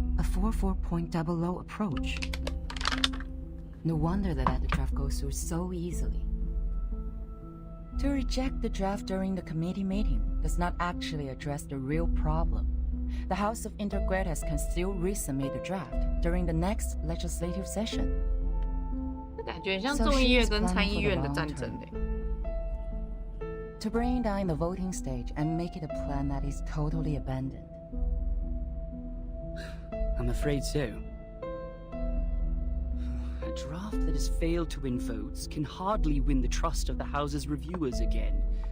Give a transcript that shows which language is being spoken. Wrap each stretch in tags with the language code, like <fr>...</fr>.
<en>A 4-4-point double low approach. No wonder they let the draft go through so easily. To reject the draft during the committee meeting does not actually address the real problem. The House of Intergrades can still resubmit the draft during the next legislative session.</en> <zh>感觉像众议院跟参议院的战争嘞。</zh> <en>To bring down the voting stage and make it a plan that is totally abandoned. I'm afraid so. A draft that has failed to win votes can hardly win the trust of the House's reviewers again.</en>